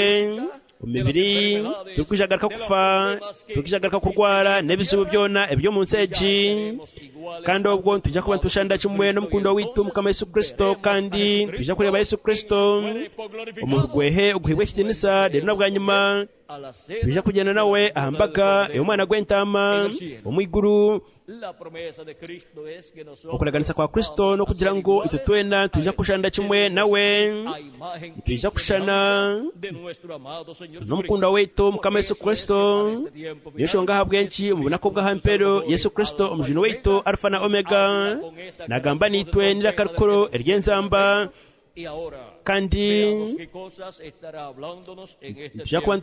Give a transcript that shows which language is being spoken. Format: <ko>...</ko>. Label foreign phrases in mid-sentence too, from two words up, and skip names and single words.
<nyn>omu mibiri turikwija kugaruka kufa turikwija kugaruka kurwara n'ebizibu byona eby'omu nsi egi kandi obwo nitwija kuba nitushanda kimwe n'omukundo witu mukama Yesu Kristo kandi nitwija kureba Yesu Kristo omu rugwehe oguhibwa ekitiinisa rero nabwa nyuma tujja kugenda nawe aha mbaga ey'omwana gw'entaama omu iguru okulaganisa kwa Kristo n'okugira ngu itwe twena tujja kushanda kimwe nawe tujja kushana n'omukunda waitu mukama Yesu Kristo niyo nshonga habwenki omu bunaku bw'ahampeero Yesu Kristo omujuni waitu Alfa na Omega nagamba nitwe n'iraka rikuru ery'enzamba kandi tujja kuba</nyn>